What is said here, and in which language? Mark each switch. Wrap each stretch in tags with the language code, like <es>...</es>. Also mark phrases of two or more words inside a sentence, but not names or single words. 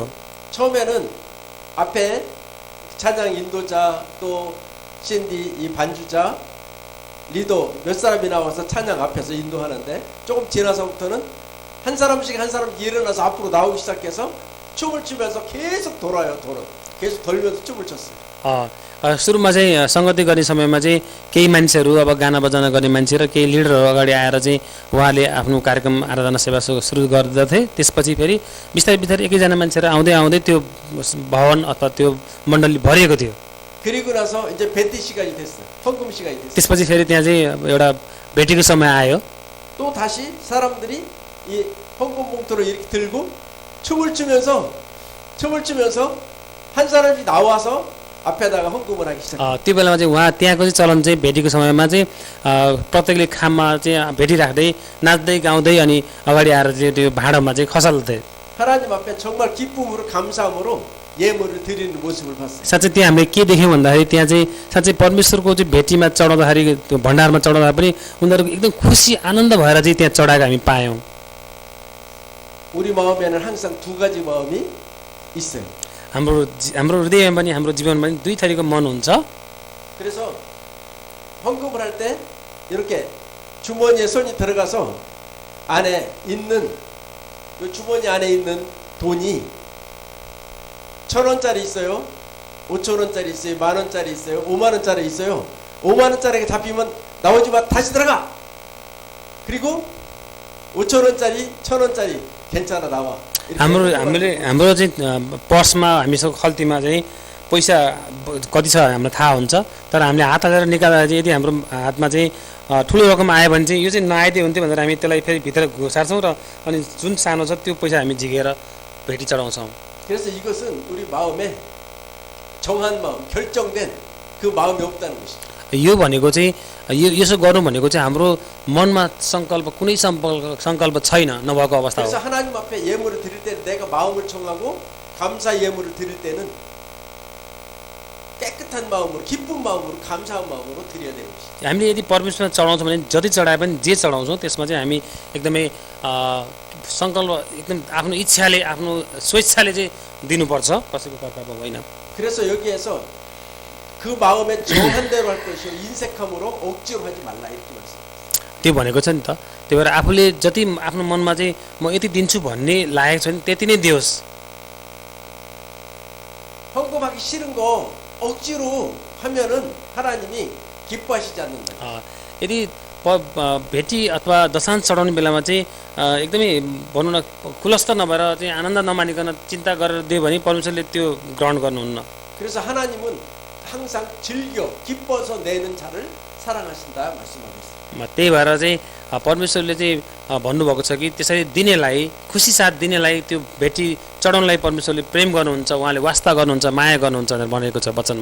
<ko>처음에는 앞에 찬양 인도자 또 신디 이 반주자 리더 몇 사람이 나와서 찬양 앞에서 인도하는데 조금 지나서부터는 한 사람씩 일어나서 앞으로 나오기 시작해서 춤을 추면서 계속 돌아요. 계속 돌면서 춤을 췄어요.</ko> <ne>सुरुमा चाहिँ सङ्गति गर्ने समयमा चाहिँ केही मान्छेहरू अब गाना बजाना गर्ने मान्छे र केही लिडरहरू अगाडि आएर चाहिँ उहाँले आफ्नो कार्यक्रम आराधना सेवा सुरु गर्दथे। त्यसपछि फेरि बिस्तारै बिस्तारै एकैजना मान्छेहरू आउँदै आउँदै त्यो भवन अथवा त्यो मण्डली भरिएको थियो।</ne> <ko>그리고 나서 이제 베티 시간이 됐어요. 헌금 시간이 됐어요.</ko> <ne>त्यसपछि फेरि त्यहाँ चाहिँ एउटा भेटीको समय आयो।</ne> <ko>또 다시 사람들이 이 헌금 봉투를 이렇게 들고 춤을 추면서 한 사람이 나와서 앞에다가 헌금을 하기 시작해요.</ko> <ne>त्यो बेलामा चाहिँ उहाँ त्यहाँको चाहिँ चलन चाहिँ भेटीको समयमा चाहिँ प्रत्येकले खाममा चाहिँ भेटी राख्दै नाच्दै गाउँदै अनि अगाडि आएर चाहिँ त्यो भाँडोमा चाहिँ खसाल्थे।</ne> <ko>하나님 앞에 정말 기쁨으로 감사함으로 예물을 드리는 모습을 봤어요.</ko> <ne>साँच्चै त्यहाँ हामीले के देख्यौँ भन्दाखेरि त्यहाँ चाहिँ साँच्चै परमेश्वरको चाहिँ भेटीमा चढाउँदाखेरि त्यो भण्डारमा चढाउँदा पनि उनीहरूको एकदम खुसी आनन्द भएर चाहिँ त्यहाँ चढाएको हामी पायौँ।</ne> <ko>우리 마음에는 항상 두 가지 마음이 있어요.</ko> <ne>हाम्रो हृदयमा पनि हाम्रो जीवनमा पनि 2 थरीको मन हुन्छ।</ne> <ko>그래서 헌금을 할 때 이렇게 주머니에 손이 들어가서 안에 있는 이 주머니 안에 있는 돈이 1,000원짜리 있어요. 5,000원짜리 있어요. 10,000원짜리 있어요. 50,000원짜리 있어요. 50,000원짜리가 잡히면 나오지 마. 다시 들어가. 그리고 5,000원짜리, 1,000원짜리 괜찮아 나와.</ko> <ne>हाम्रो चाहिँ पर्समा हामीसँग खल्तीमा चाहिँ पैसा कति छ हामीलाई थाहा हुन्छ, तर हामीले हात हालेर निकाल्दा चाहिँ यदि हाम्रो हातमा चाहिँ ठुलो रकम आयो भने चाहिँ यो चाहिँ नआइदिए हुन्थ्यो भनेर हामी त्यसलाई फेरि भित्र घुसार्छौँ र अनि जुन सानो छ त्यो पैसा हामी झिकेर भेटी चढाउँछौँ।</ne> <ko>그래서 이것은 우리 마음에 정한 마음, 결정된 그 마음이 없다는 것이죠.</ko> <ne>यो भनेको चाहिँ यसो गर्नु भनेको चाहिँ हाम्रो मनमा कुनै सङ्कल्प छैन, नभएको अवस्था हो।</ne> <ko>그래서 하나님 앞에 예물을 드릴 때 내가 마음을 청하고 감사 예물을 드릴 때는 깨끗한 마음으로, 기쁜 마음으로, 감사한 마음으로 드려야 되는 것이죠.</ko> <ne>हामीले यदि परमेश्वरमा चढाउँछौँ भने जति चढाए पनि जे चढाउँछौँ त्यसमा चाहिँ हामी एकदमै सङ्कल्प एकदम आफ्नो इच्छाले आफ्नो स्वेच्छाले चाहिँ दिनुपर्छ, कसैको कर्तव्य होइन।</ne> <ko>그래서 여기에서 그 마음에 정한 대로 할 것이요 인색함으로 억지로 하지 말라 이렇게 말씀.</ko> <ne>त्यो भनेको छ नि त, त्यही भएर आफूले जति आफ्नो मनमा चाहिँ म यति दिन्छु भन्ने लागेको छ नि त्यति नै दियोस्।</ne> <ko>헌금하기 싫은 거 억지로 하면은 하나님이 기뻐하시지 않는다.</ko> <ne>यदि भेटी अथवा दशांश चढाउने बेलामा चाहिँ एकदमै भनौँ न खुलस्त नभएर चाहिँ आनन्द नमानिकन चिन्ता गरेर दियो भने परमेश्वरले त्यो ग्रहण गर्नुहुन्न।</ne> <ko>그래서 하나님은 항상 즐겨 기뻐서 내는 자를 사랑하신다 말씀하고 있어요.</ko> <ne>त्यही भएर चाहिँ परमेश्वरले चाहिँ भन्नुभएको छ कि त्यसरी दिनेलाई, खुसी साथ दिनेलाई त्यो भेटी चढाउनलाई परमेश्वरले प्रेम गर्नुहुन्छ, उहाँले वास्ता गर्नुहुन्छ, माया गर्नुहुन्छ भनेर भनेको छ वचनमा।</ne>